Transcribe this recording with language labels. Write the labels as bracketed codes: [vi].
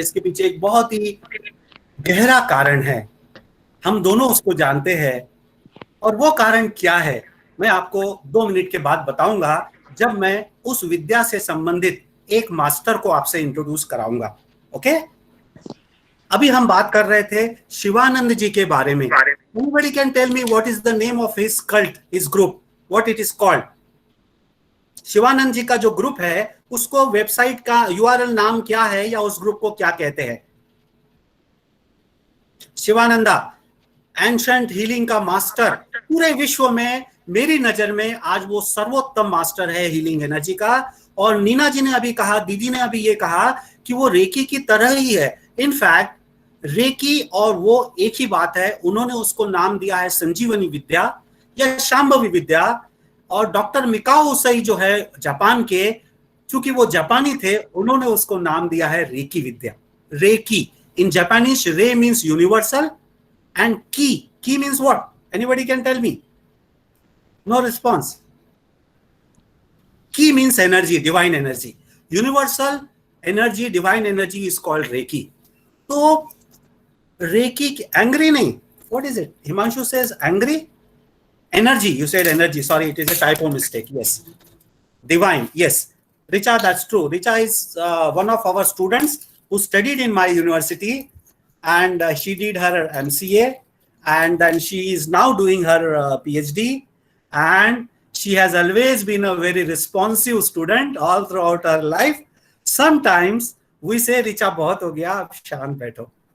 [hi] इसके पीछे एक बहुत ही गहरा कारण है, हम दोनों उसको जानते हैं, और वो कारण क्या है मैं आपको 2 मिनट के बाद बताऊंगा, जब मैं उस विद्या से संबंधित एक मास्टर को आपसे इंट्रोड्यूस कराऊंगा. ओके, अभी हम बात कर रहे थे शिवानंद जी के बारे में. [en] Anybody can tell me what is the name of his cult, his group, what it is called? [hi] Shivanand जी का जो ग्रुप है उसको वेबसाइट का URL नाम क्या है, या उस ग्रुप को क्या कहते हैं? शिवानंदा, एंशंट हीलिंग का मास्टर, पूरे विश्व में मेरी नजर में आज वो सर्वोत्तम मास्टर है हीलिंग एनर्जी का. और नीना जी ने अभी कहा, दीदी ने अभी ये कहा कि वो रेकी की तरह ही है. इनफैक्ट रेकी और वो एक ही बात है. उन्होंने उसको नाम दिया है संजीवनी विद्या या शांभवी विद्या. और डॉक्टर मिकाओ उसई जो है जापान के, चूंकि वो जापानी थे, उन्होंने उसको नाम दिया है recce Vidya. [en] Reiki in Japanese, re means universal and ki means what? Anybody can tell me? No response. Ki means energy, divine energy. Universal energy, divine energy is called Reiki. So Reiki, angry nahi. What is it? Himanshu says angry. Energy, you said energy. Sorry, it is a typo mistake. Yes. Divine, yes. Richa, that's true. Richa is one of our students who studied in my university, and she did her MCA, and then she is now doing her PhD, and she has always been a very responsive student all throughout her life. Sometimes we say, [hi] Richa, बहुत हो गया, अब शांत बैठो.